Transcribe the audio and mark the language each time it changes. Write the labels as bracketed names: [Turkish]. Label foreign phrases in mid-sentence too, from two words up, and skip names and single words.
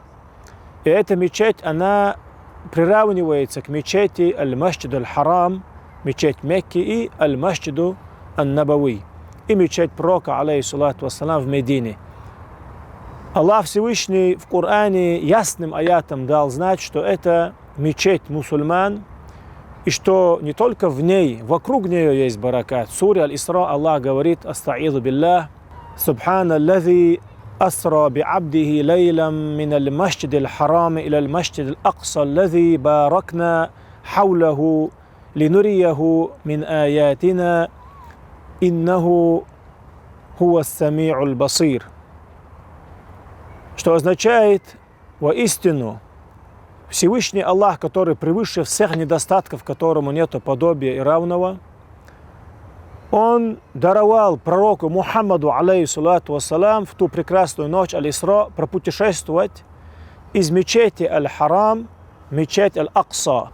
[Russian] И эта мечеть, она приравнивается к мечети Аль-Масджид Аль-Харам, мечеть Мекки, и Аль-Масджиду Ан-Набави, и мечеть пророка, [Arabic] عليه الصلاة والسلام, [Russian] в Медине. Аллах Всевышний в Коране ясным аятом дал знать, что это мечеть мусульман, и что не только в ней, вокруг нее есть баракат. В суре Аль-Исра Аллах говорит: [Arabic] «أستعيذ بالله سبحان الذي أسرى بعبده ليلا من المسجد الحرام إلى المسجد الأقصى الذي باركنا حوله لنريه من آياتنا إنه هو السميع البصير». [Russian] Что означает: воистину Всевышний Аллах, который превыше всех недостатков, которому нету подобия и равного, Он даровал пророку Мухаммаду, [Arabic] عليه الصلاة والسلام, [Russian] в ту прекрасную ночь Аль-Исра пропутешествовать из мечети Аль-Харам, мечеть Аль-Акса.